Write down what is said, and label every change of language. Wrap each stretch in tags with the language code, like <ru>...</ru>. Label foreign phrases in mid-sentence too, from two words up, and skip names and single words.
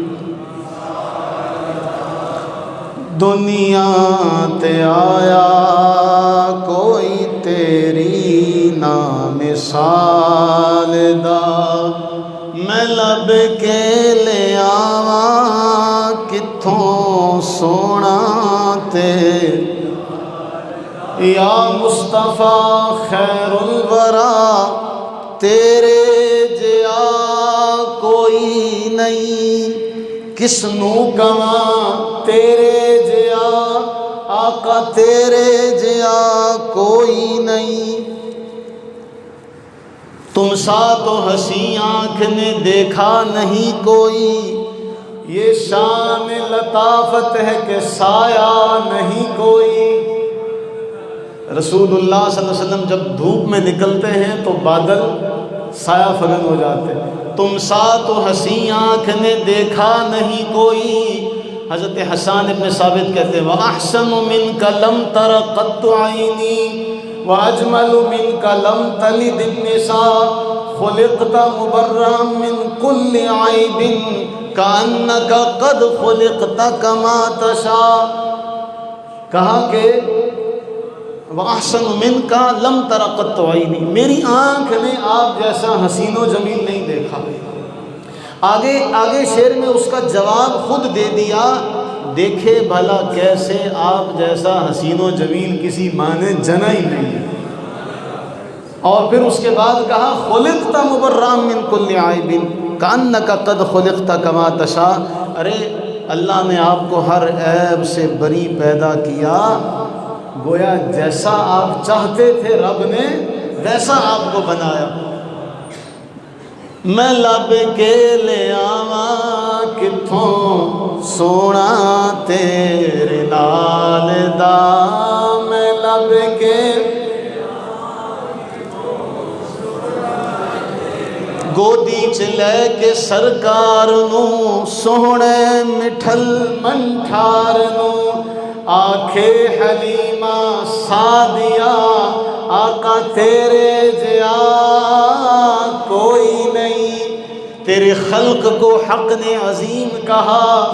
<pa>دنیا تے آیا کوئی تیری نا مثال دا میں لب کے لے آواں کتھوں سونا تے</pa> <ar>یا مصطفیٰ خیر الورا</ar> <pa>تیرے جیا کوئی نہیں کس نو کواں تیرے جیا آقا تیرے جیا کوئی نہیں</pa> <ur>تم سا تو ہنسی آنکھ نے دیکھا نہیں کوئی یہ شان لطافت ہے کہ سایہ نہیں کوئی رسول اللہ</ur> <ar>صلی اللہ علیہ</ar> <ur>وسلم جب دھوپ میں نکلتے ہیں تو بادل سایہ فگن ہو جاتے ہیں تم سا تو ہنسی آنکھ نے دیکھا نہیں کوئی حضرت حسان ابن ثابت کہتے ہیں</ur> <ar>وَأَحْسَنُ مِنْكَ لَمْ تَرَ قَطُّ عَيْنِي وَأَجْمَلُ مِنْكَ لَمْ تَلِدِ النِّسَاء خُلِقْتَ مُبَرًّا مِنْ كُلِّ عَيْبٍ كَأَنَّكَ قَدْ خُلِقْتَ كَمَا تَشَاءُ</ar> <ur>کہا کہ</ur> <ar>وَأَحْسَنُ مِنْكَ لَمْ تَرَ قَطُّ عَيْنِي</ar> <ur>میری آنکھ نے آپ جیسا حسین و جمیل نہیں دیکھا آگے شعر میں اس کا جواب خود دے دیا دیکھے بھلا کیسے آپ جیسا حسین و جمیل کسی ماں نے جنا ہی نہیں اور پھر اس کے بعد کہا</ur> <ar>خلقت مبرّا من کل عیب کأنک قد خلقت کما تشاء</ar> <ur>ارے اللہ نے آپ کو ہر عیب سے بری پیدا کیا گویا جیسا آپ چاہتے تھے رب نے ویسا آپ کو بنایا</ur> <pa>میں لب کے لے آواں کتھوں سونا تیرے نال دا میں لب کے گودی چ لے کے سرکار نو سوہنے مٹھل منٹھار نو آکھے حلیمہ سادیا آقا تیرے جیا کوئی نہیں</pa> <ur>تیرے خلق کو حق نے عظیم کہا</ur>